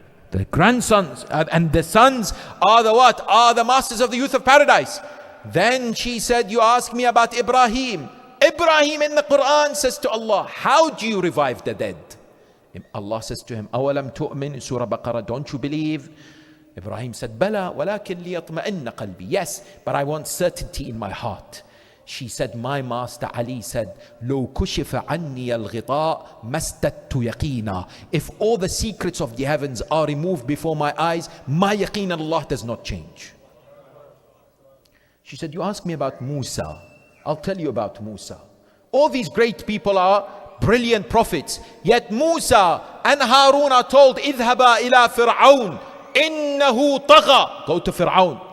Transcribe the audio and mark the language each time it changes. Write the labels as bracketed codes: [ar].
[en] The grandsons and the sons are the what? Are the masters of the youth of paradise. Then she said, you ask me about Ibrahim. Ibrahim in the Quran says to Allah, how do you revive the dead? Allah says to him, [ar] أَوَلَمْ تُؤْمِنْ [en] Surah Baqarah, don't you believe? Ibrahim said, [ar] بَلَى وَلَكِنْ لِيَطْمَئِنَّ قَلْبِي. [en] Yes, but I want certainty in my heart. She said, my master Ali said, [ar] لو كشف عني الغطاء ما استدت يقينا. [en] If all the secrets of the heavens are removed before my eyes, my yaqeen in Allah does not change. She said, you ask me about Musa. I'll tell you about Musa. All these great people are brilliant prophets. Yet Musa and Harun are told, [ar] اذهبا إلى فرعون إنه طغى. [en] Go to Fir'aun.